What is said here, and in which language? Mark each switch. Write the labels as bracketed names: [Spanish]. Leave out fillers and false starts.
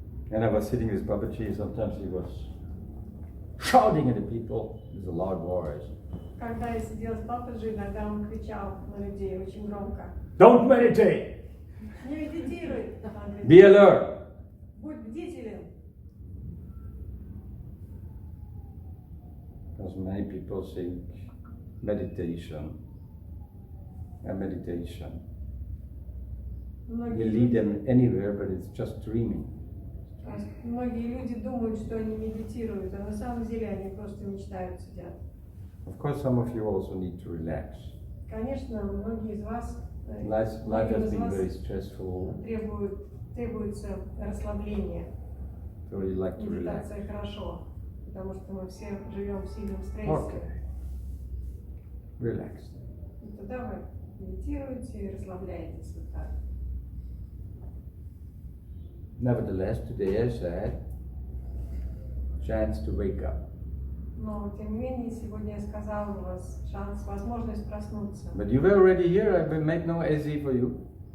[English] And I was sitting with Papaji, sometimes he was shouting at the people with a loud voice. [Russian] Когда я сидела с Пападжи, иногда он кричал на людей очень громко. [English] Don't meditate! [Russian] Не медитируй! [English] Be alert! [Russian] Будь бдителен! [English] Because many people think meditation and meditation will lead them anywhere, but it's just dreaming. [Russian] Многие люди думают, что они медитируют, а на самом деле они просто мечтают, сидят. [English] Of course, some of you also need to relax. [Russian] Конечно, многие из вас, [English] Life has been very stressful, [Russian] требуется расслабление. [English] so you like to relax. [Russian] Медитация хорошо, потому что мы все живем в сильном стрессе. [English] Okay. Relax. [Russian] И тогда вы медитируете и расслабляетесь вот так. [English] Nevertheless, today I said, chance to wake up. [Russian] Но, тем не менее, сегодня я сказала, у вас шанс, возможность проснуться. [English] But you were already here, I will make no AC for you.